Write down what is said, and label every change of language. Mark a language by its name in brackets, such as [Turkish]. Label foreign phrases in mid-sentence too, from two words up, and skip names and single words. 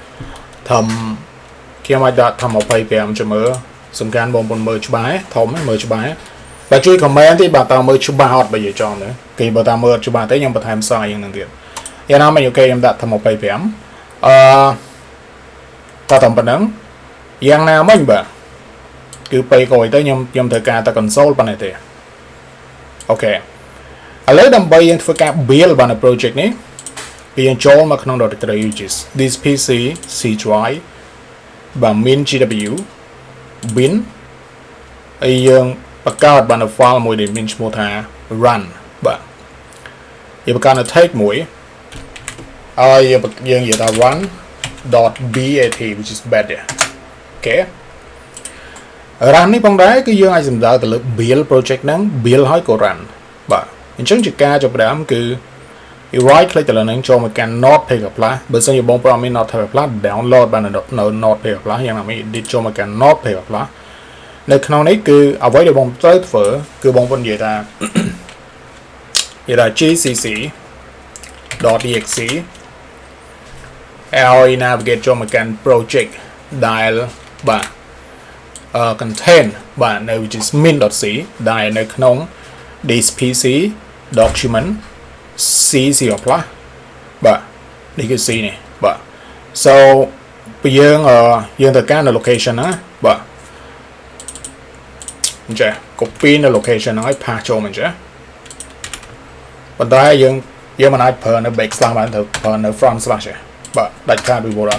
[Khmer] ខ្ញុំអាចដាក់ធំ25ចាំមើលសំខាន់បងប្អូនមើលច្បាស់ធំមើលច្បាស់បើជួយ comment ទេបាទតើមើលច្បាស់អត់បើនិយាយចំទៅគេបើតាមមើលច្បាស់ទេខ្ញុំបន្ថែម size យ៉ាងហ្នឹងទៀតយ៉ាងណាមិញអូខេខ្ញុំដាក់ធំ25 តើតាមប៉ុណ្ណឹងយ៉ាងណាមិញបាទគឺពេលក្រោយទៅខ្ញុំត្រូវការតែ console ប៉ុណ្ណេះទេអូខេឥឡូវដើម្បីយើងធ្វើការ build បាន project នេះគឺយើងចូល មកក្នុង [English] directory which is this PC C drive [Khmer] បាទ MinGw bin ហើយយើងបង្កើតបាន file មួយដែលមានឈ្មោះថា run បាទយើង បង្កើត take មួយហើយយើងនិយាយថា [English] run.bat which is bad [Khmer] អូខេ run នេះផងដែរគឺយើងអាចសម្ដៅទៅលើ [English] build project [Khmer] ហ្នឹង build ហើយក៏ run បាទអញ្ចឹងជាការចាប់ផ្ដើមគឺ [English] right click [Khmer] ទៅលើហ្នឹងចូលមកកាន់ notepad++ បើសិនជាបងប្អូនមាន notepad++ download បាននៅ notepad++ យ៉ាងណាមិញ edit ចូលមកកាន់ notepad++ នៅក្នុងនេះគឺអ្វីដែលបងត្រូវធ្វើគឺបងប្អូននិយាយថា gcc.exe ហើយ navigate ចូលមកកាន់ project ដែលបាទ contain បាទនៅ [English] which is min.c [Khmer] ដែលនៅក្នុង [English] this PC document C [Khmer] បាទនេះគឺ C នេះបាទ so ពេលយើងត្រូវការនៅ location ណាបាទអ ញ្ចឹង copy នៅ location ហ្នឹងឲ្យ paste ចូលមកអញ្ចឹងប៉ុន្តែយើងមិនអាចប្រើនៅ backslash បានត្រូវប្រើនៅ [English] front slash [Khmer] ទេបាទដាច់ខាតពីបុរាណ